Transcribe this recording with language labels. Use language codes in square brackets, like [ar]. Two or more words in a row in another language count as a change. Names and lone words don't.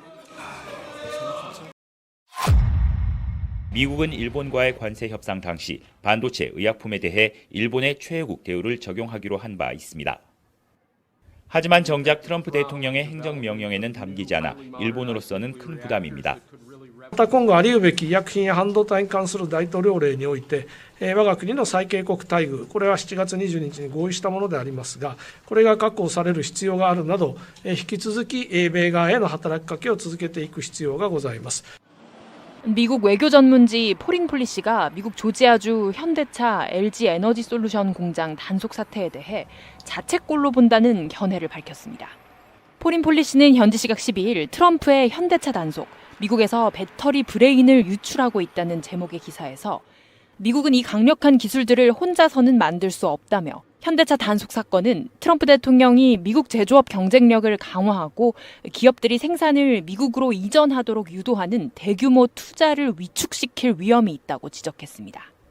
[ko] 미국은 일본과의 관세 협상 당시 반도체 의약품에 대해 일본의 최애국 대우를 적용하기로 한 바 있습니다. 하지만 정작 트럼프 대통령의 행정명령에는 담기지 않아 일본으로서는 큰 부담입니다. [ja] また今後あり得るべき医薬品や半導体に関する大統領令において、我が国の最恵国待遇、これは7月22日に合意したものでありますが、これが確保される必要があるなど、引き続き米側への働きかけを続けていく必要がございます。 [ko] 미국 외교 전문지 포링폴리시가 미국 조지아주 현대차 LG 에너지 솔루션 공장 단속 사태에 대해 자책골로 본다는 견해를 밝혔습니다. 포링폴리시는 현지 시각 12일 트럼프의 현대차 단속, 미국에서 배터리 브레인을 유출하고 있다는 제목의 기사에서 미국은 이 강력한 기술들을 혼자서는 만들 수 없다며 현대차 단속 사건은 트럼프 대통령이 미국 제조업 경쟁력을 강화하고 기업들이 생산을 미국으로 이전하도록 유도하는 대규모 투자를 위축시킬 위험이 있다고 지적했습니다.